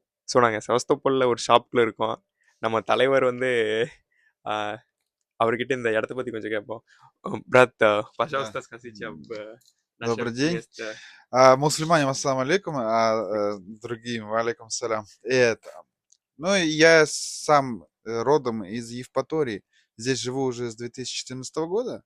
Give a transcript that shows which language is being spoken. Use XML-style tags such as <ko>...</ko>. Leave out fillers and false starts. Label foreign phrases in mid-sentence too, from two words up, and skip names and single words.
<ta>ஸோ நாங்கள் செவஸ்தோப்போலில் ஒரு ஷாப்பில் இருக்கோம். நம்ம தலைவர் வந்து அவர்கிட்ட இந்த இடத்த பற்றி கொஞ்சம் கேட்போம்.</ta> <ru>Брат, Да. пожалуйста, скажите об нашем Добрый день. месте. Мусульмане,</ru> <ar>السلام عليكم,</ar> <ru>другим,</ru> <ar>وعليكم سلام.</ar> <ru>Ну, я сам родом из Евпатории. Здесь живу уже с 2014 года.</ru>